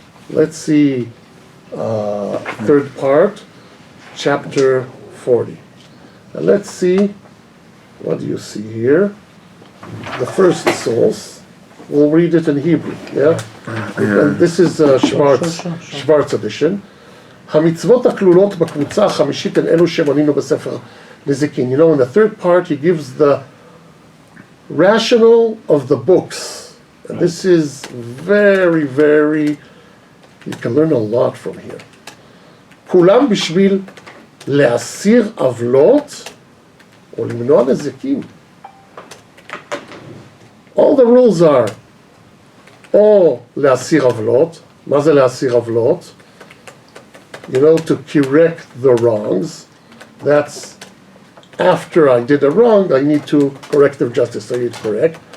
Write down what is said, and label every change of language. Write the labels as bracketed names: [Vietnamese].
[English] Let's see, third part, chapter 40. And let's see, what do you see here? The first source. We'll read it in Hebrew, yeah? And this is Schwartz edition. [Hebrew] המצוות הכלולות בקבוצה החמישית הן אלו שמנינו בספר נזיקין. [English] You know, in the third part he gives the rationale of the books. And this is very, very, you can learn a lot from here. [Hebrew] כולם בשביל להסיר עוולות או למנוע נזקים. [English] All the rules are [Hebrew] או להסיר עוולות. מה זה להסיר עוולות? [English] You know, to correct the wrongs. That's after I did a wrong, I need to corrective justice, I need to correct.